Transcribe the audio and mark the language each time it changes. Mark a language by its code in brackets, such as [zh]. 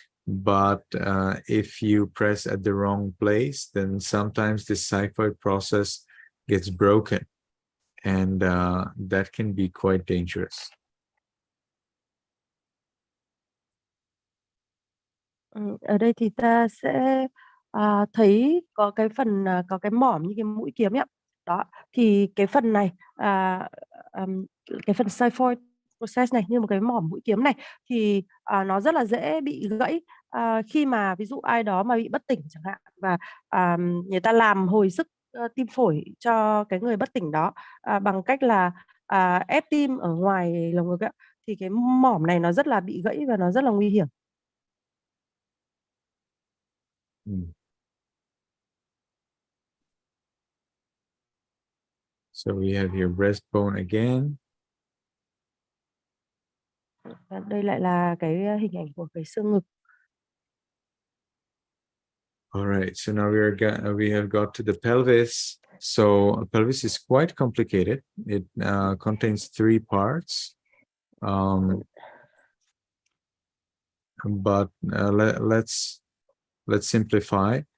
[en] But if you press at the wrong place, then sometimes the xiphoid process gets broken, and that can be quite dangerous. [vi] Ở đây thì ta sẽ thấy có cái phần có cái mỏm như cái mũi kiếm ấy. Đó, thì cái phần này cái phần xiphoid process này, như một cái mỏm mũi kiếm này, thì nó rất là dễ bị gãy khi mà ví dụ ai đó mà bị bất tỉnh chẳng hạn, và người ta làm hồi sức tim phổi cho cái người bất tỉnh đó bằng cách là ép tim ở ngoài lồng ngực ấy, thì cái mỏm này nó rất là bị gãy và nó rất là nguy hiểm. [en] So we have your breastbone again. [vi] Đây lại là cái hình ảnh của cái xương ngực. [en] All right, so now we have got to the pelvis. So pelvis is quite complicated. It contains 3 parts. but let's simplify.